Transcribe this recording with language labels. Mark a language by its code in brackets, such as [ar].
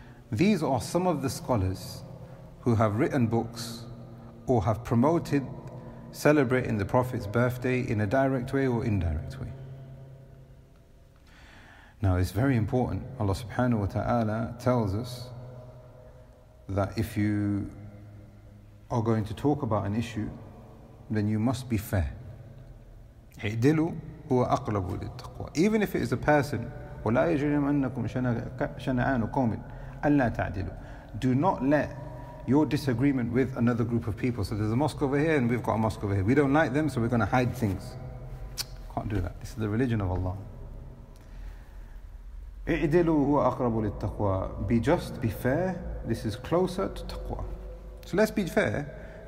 [en] These are some of the scholars who have written books or have promoted celebrating the Prophet's birthday in a direct way or indirect way. Now it's very important. Allah subhanahu wa ta'ala tells us that if you are going to talk about an issue, then you must be fair. [ar] اعدلوا هو أقرب للتقوى. [en] Even if it is a person, [ar] ولا يجرم أنكم شنعان قوم ألا تعدلوا. [en] Do not let your disagreement with another group of people. So there's a mosque over here and we've got a mosque over here. We don't like them, so we're going to hide things. Can't do that. This is the religion of Allah. [ar] اِعْدِلُوا هُوَ أَقْرَبُ لِلتَّقْوَى. [en] Be just, be fair. This is closer to taqwa. So let's be fair.